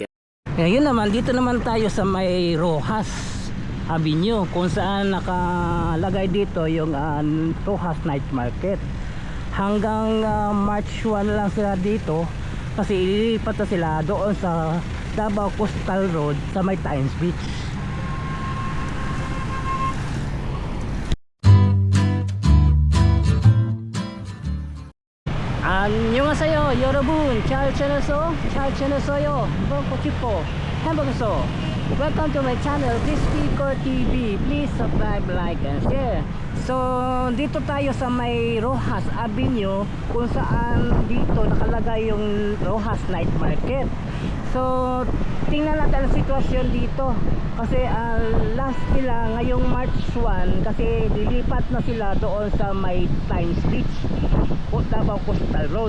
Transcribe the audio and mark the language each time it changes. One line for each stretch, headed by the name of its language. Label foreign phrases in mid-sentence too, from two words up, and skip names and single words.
Filipino: Ngayon naman dito naman tayo sa may Rojas Avenue kung saan nakalagay dito yung Rojas Night Market. Hanggang March 1 lang sila dito kasi ililipat na sila doon sa Davao Coastal Road sa may Times Beach.
Korean: 안녕하세요 여러분, 잘 지내세요? 먹고 싶어 행복해서
English: welcome to my channel Crispycore TV. Please subscribe, like and share.
Filipino: So dito tayo sa may Rojas Avenue kung saan dito nakalagay yung Rojas Night Market. So tingnan natin ang sitwasyon dito kasi last nila ngayong March 1 kasi lilipat na sila doon sa may Times Beach, Davao Coastal Road.